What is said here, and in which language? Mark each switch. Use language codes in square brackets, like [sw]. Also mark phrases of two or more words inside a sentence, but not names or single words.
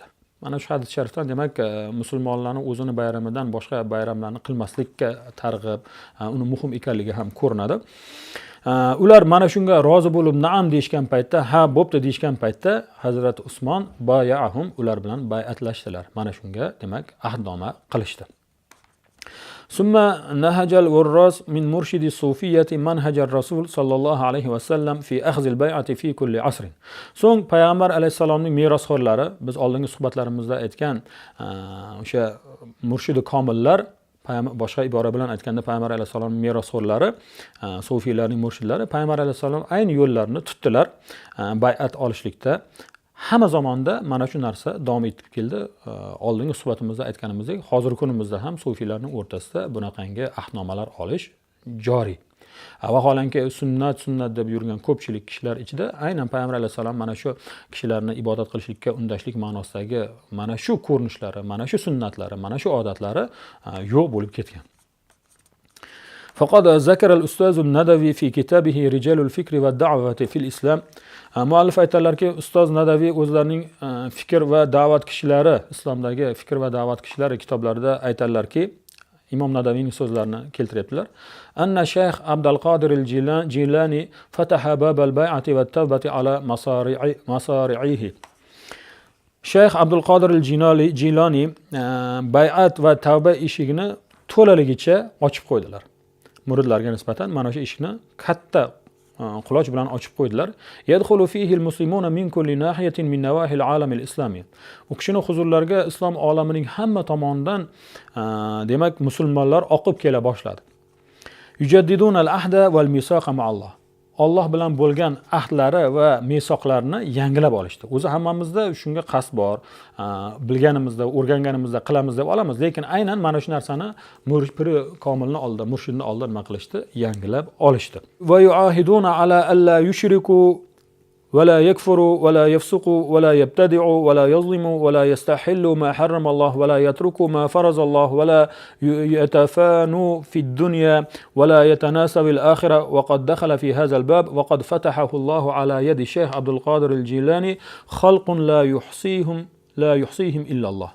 [uz] Mana shu hadis sharifdan demak musulmonlarning o'zini bayramidan boshqa bayramlarni qilmaslikka targ'ib, uni muhim ekanligi ham ko'rinadi. Ular mana shunga rozi bo'lib na'am deyishgan paytda, ha bo'pti deyishgan paytda Hazrat Usmon bay'ahum, ular bilan bay'atlashdilar. Mana shunga demak ahdnoma qilishdi. [ar] ثم نهج الوراث من مرشد الصوفية منهج الرسول صلى الله عليه وسلم في أخذ البيعة في كل عصر. [uz] So'ng payg'ambar alayhissalomning merosxo'rlari, biz oldingi suhbatlarimizda aytgan o'sha murshidi komillar, boshqa ibora bilan aytganda payg'ambar alayhissalomning merosxo'rlari, sufiylarning murshidlari payg'ambar alayhissalom ayni yo'llarini tutdilar bay'at olishlikda. Hamma zamonda mana shu narsa davom etib keldi. Oldingi suhbatimizda aytganimizdek, hozirgi kunimizda ham sufiylarning o'rtasida bunaqangi ahdnomalar olish joriy. Vaholanki sunnat deb yurgan ko'pchilik kishilar ichida aynan payg'ambar alayhisalom mana shu kishilarni ibodat qilishlikka undashlik ma'nosidagi mana shu ko'rinishlari, mana shu sunnatlari, mana shu odatlari yo'q bo'lib ketgan. [ar] Faqat ذكر الأستاذ الندوي في كتابه رجال الفكر والدعوة في الإسلام. [uz] Muallif aytadilarki, ustoz Nadaviy o'zlarining fikr va da'vat kishilari, islomdagi fikr va da'vat kishilari kitoblarida aytadilarki, Imom Nadaviyning so'zlarini keltiryaptilar. [ar] أن الشيخ عبد القادر الجيلاني فتح باب البيعة والتوبة على مصراعيه. [uz] Shayx Abdul Qodir al-Jilani bay'at va tavba eshigini to'laligicha ochib qo'ydilar. Muridlarga nisbatan mana shu eshikni katta quloch bilan ochib qo'ydilar. [ar] يدخل فيه المسلمون من كل ناحية من نواحي العالم الإسلامي. [uz] U kishining huzurlariga islom olamining hamma tomonidan demak musulmonlar oqib kela boshladi. [ar] يجددون العهد والميثاق مع الله. [uz] Alloh bilan bo'lgan ahdlari va misoqlarni yangilab olishdi. O'zi hammamizda shunga qasd bor. Bilganimizda, o'rganganimizda qilamiz deb olamiz, lekin aynan mana shu narsani murshidi komilni oldida, murshidni oldida nima qilishdi? Yangilab olishdi. [ar] ويعاهدون على ألا يشركوا ولا يكفروا ولا يفسقوا ولا يبتدعوا ولا يظلموا ولا يستحلوا ما حرم الله ولا يتركوا ما فرض الله ولا يتفانوا في الدنيا ولا يتناسوا الآخرة. وقد دخل في هذا الباب وقد فتحه الله على يد الشيخ عبد القادر الجيلاني خلق لا يحصيهم إلا الله.